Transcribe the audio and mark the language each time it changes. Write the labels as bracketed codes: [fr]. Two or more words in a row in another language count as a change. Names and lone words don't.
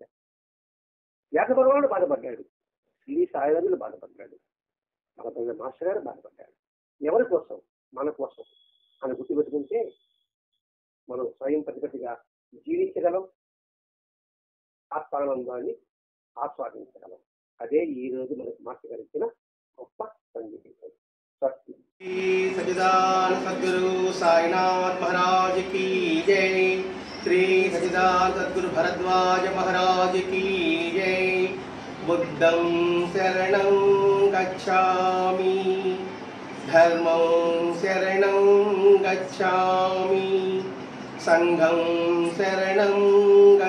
[te] వ్యాసభగవానుడు బాధపడ్డాడు, శ్రీ సాయిరాజులు బాధపడ్డాడు, మన మాస్టర్ గారు బాధపడ్డాడు. ఎవరి కోసం? మన కోసం అని గుర్తుపెట్టుకుంటే మనం స్వయం ప్రతిపత్తిగా జీవించగలం, ఆత్మానందాన్ని ఆస్వాదించగలం. అదే ఈ రోజు మనకు మాస్టర్ గారు ఇచ్చిన గొప్ప సందేశం. [hi] सच्चिदानंद सद्गुरु साईनाथ महाराज की जय। श्री सच्चिदानंद सद्गुरु भरद्वाज महाराज की जय। [pi] बुद्धं शरणं गच्छामि, धर्मं शरणं गच्छामि, संघं शरणं